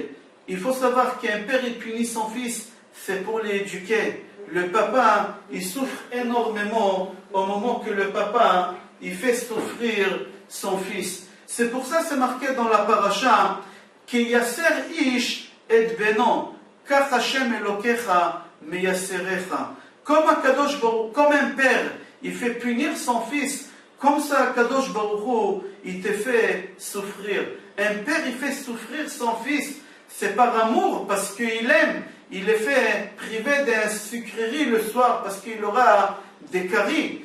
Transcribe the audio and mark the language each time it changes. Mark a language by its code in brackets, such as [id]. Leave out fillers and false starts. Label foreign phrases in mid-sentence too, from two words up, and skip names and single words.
[fr] Il faut savoir qu'un père, il punit son fils, c'est pour l'éduquer. Le papa, il souffre énormément au moment que le papa, il fait souffrir son fils. C'est pour ça que c'est marqué dans la paracha qu'il [he] יסר איש את בנו, כך ה' אלוקיך מיסרך. [fr] Comme un père, il fait punir son fils, comme ça Kadosh Baruch Hu, il te fait souffrir. Un père, il fait souffrir son fils, c'est par amour, parce qu'il aime. Il le fait priver d'un sucrerie le soir, parce qu'il aura des caries.